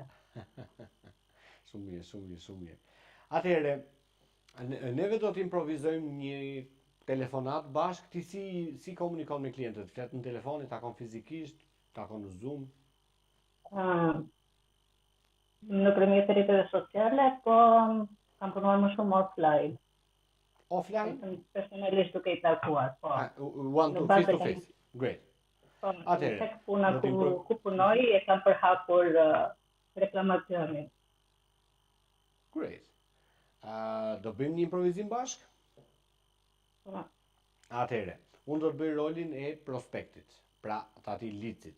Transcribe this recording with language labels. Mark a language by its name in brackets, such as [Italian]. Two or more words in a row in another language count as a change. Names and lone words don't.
[Albanian] Shumë mirë, shumë mirë, shumë mirë. Atëherë, neve do të improvizojmë një telefonat bashkë, ti si komunikon me klientët? Flet në telefon, i takon fizikisht, takon në Zoom? Nëpërmjet rrjeteve sociale, po kam punuar më shumë offline. Offline? Personalisht duke i takuar, po. [English] One to face to face. Great. [Albanian] Po, Atëherë, tek puna ku punoj e kam përhapur reklamacionin. Great. Do bëjmë një improvizim bashkë? Po. Atëherë, unë do të bëj rolin e prospektit, pra të atij licit.